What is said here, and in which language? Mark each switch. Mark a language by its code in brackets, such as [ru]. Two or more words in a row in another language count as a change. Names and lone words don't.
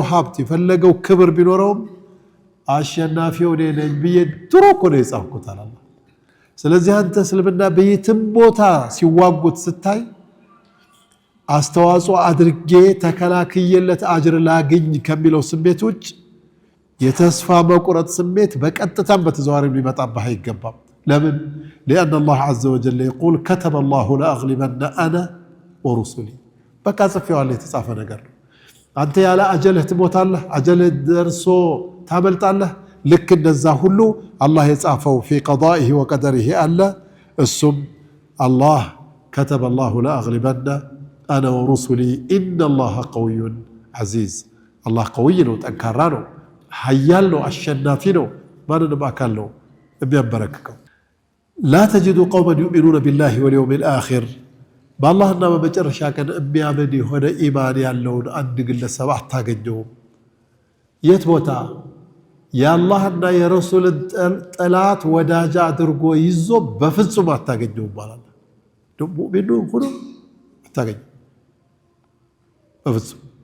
[am] ሀብት፣ የፈለገው ክብር ቢኖረውም አሸናፊው እኔ ነኝ ብዬ ድሮ እኮ ነው የጻፍኩት አለ። ስለዚህ አንተ እስልምና በየትም ቦታ ሲዋጉት ስታይ አስተዋጽኦ አድርጌ ተከላክየለት አጅር ላግኝ ከሚለው ስሜት ውጭ የተስፋ መቁረጥ ስሜት በቀጥታም በተዘዋዋሪም ሊመጣብህ አይገባም። ለምን? [ar] لأن الله عز وجل يقول كتب الله لأغلبن أنا ورسلي። [am] በቃ ጽፌዋለሁ፣ የተጻፈ ነገር ነው። አንተ ያለ አጀልህ ትሞታለህ፣ አጀልህ ደርሶ ታመልጣለህ። ልክ እንደዛ ሁሉ አላህ የጻፈው [ar] في قضائه وقدره [am] አለ። እሱም አላህ [ar] كتب الله لأغلبن أنا ورسلي إن الله قوي عزيز። الله قوي [am] ነው፣ ጠንካራ ነው፣ ኃያል ነው፣ አሸናፊ ነው፣ ማንንም አካል ነው የሚያበረክከው። [ar] لا تجد قوما يؤمنون بالله واليوم الآخر [am] በአላህና በመጨረሻ ቀን የሚያምን የሆነ ኢማን ያለውን አንድ ግለሰብ አታገኘውም። የት ቦታ? የአላህና የረሱልን ጠላት ወዳጅ አድርጎ ይዞ በፍጹም አታገኘውም ማለት ነው። ሙእሚኑ ሆኖ አታገኘው በፍጹም።